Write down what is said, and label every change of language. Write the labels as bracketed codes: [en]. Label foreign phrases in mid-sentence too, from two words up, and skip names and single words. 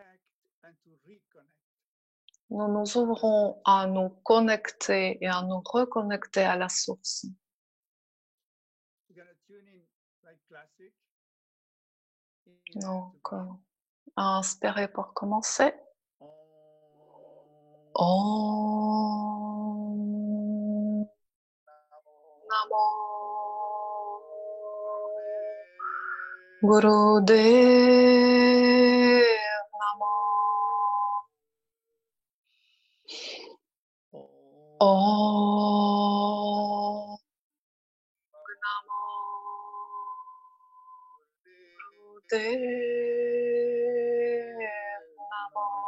[fr] Nous nous ouvrons à nous connecter et à nous reconnecter à la source. Donc, inspirez pour commencer. [sa] Om Namo Gurudev Namo. Om Namo Gurudev Namo.